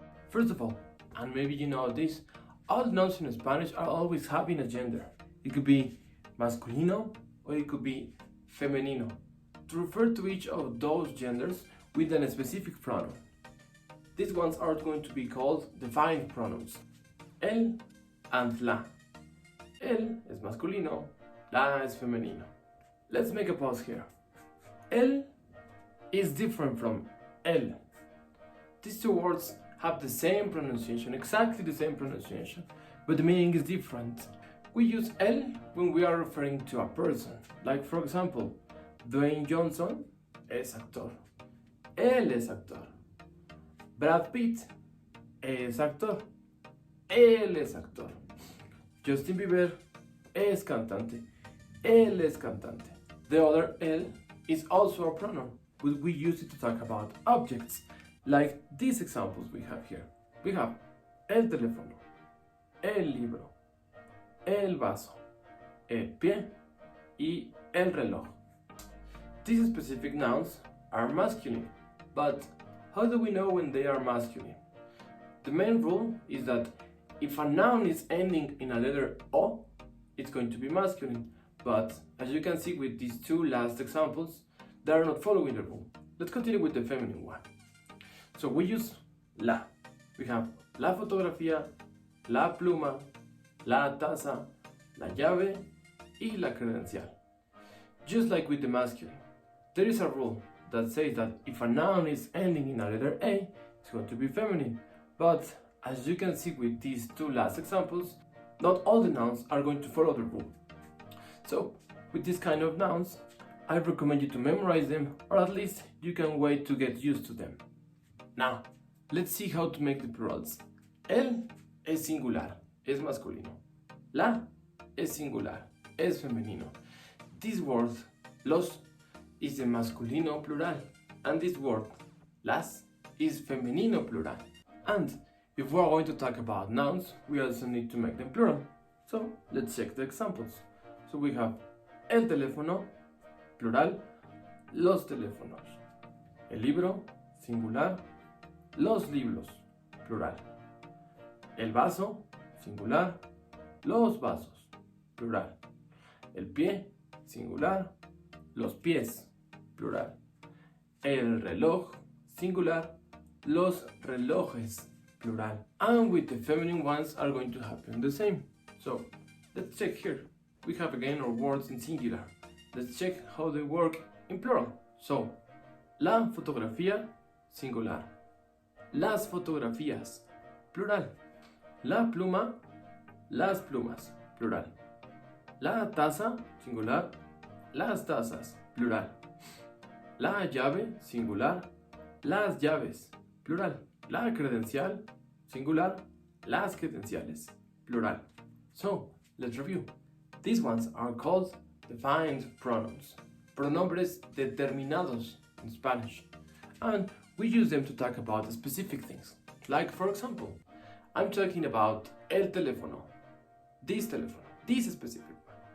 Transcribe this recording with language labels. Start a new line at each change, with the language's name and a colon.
English: First of all, and maybe you know this, all nouns in Spanish are always having a gender. It could be masculino or it could be femenino, to refer to each of those genders with a specific pronoun. These ones are going to be called defined pronouns, él and la.
Spanish: Él es masculino, la es femenino.
English: Let's make a pause here. Él is different from él. These two words have the same pronunciation, exactly the same pronunciation, but the meaning is different. We use él when we are referring to a person, like for example, Dwayne Johnson
Spanish: es actor. Él es actor. Brad Pitt es actor. Él es actor. Justin Bieber es cantante. Él es cantante.
English: The other él is also a pronoun, but we use it to talk about objects, like these examples we have here. We have
Spanish: el teléfono, el libro, el vaso, el pie, y el reloj.
English: These specific nouns are masculine, but how do we know when they are masculine? The main rule is that if a noun is ending in a letter O, it's going to be masculine, but as you can see with these two last examples, they are not following the rule. Let's continue with the feminine one. So we use la. We have
Spanish: la fotografía, la pluma, la taza, la llave, y la credencial.
English: Just like with the masculine, there is a rule that says that if a noun is ending in a letter A, it's going to be feminine. But as you can see with these two last examples, not all the nouns are going to follow the rule. So with this kind of nouns, I recommend you to memorize them, or at least you can wait to get used to them. Now, let's see how to make the plurals.
Spanish: Él es singular, es masculino. La es singular, es femenino.
English: This word, los, is the masculino plural, and this word, las, is femenino plural. And if we are going to talk about nouns, we also need to make them plural. So let's check the examples. So we have
Spanish: el teléfono, plural, los teléfonos. El libro, singular, los libros, plural. El vaso, singular, los vasos, plural. El pie, singular, los pies, plural. El reloj, singular, los relojes, plural.
English: And with the feminine ones are going to happen the same. So let's check here. We have again our words in singular. Let's check how they work in plural.
Spanish: So, la fotografía, singular. Las fotografías, plural. La pluma, las plumas, plural. La taza, singular. Las tazas, plural. La llave, singular. Las llaves, plural. La credencial, singular. Las credenciales, plural.
English: So, let's review. These ones are called defined pronouns,
Spanish: pronombres determinados
English: in Spanish, and we use them to talk about specific things. Like for example, I'm talking about el teléfono, this specific one.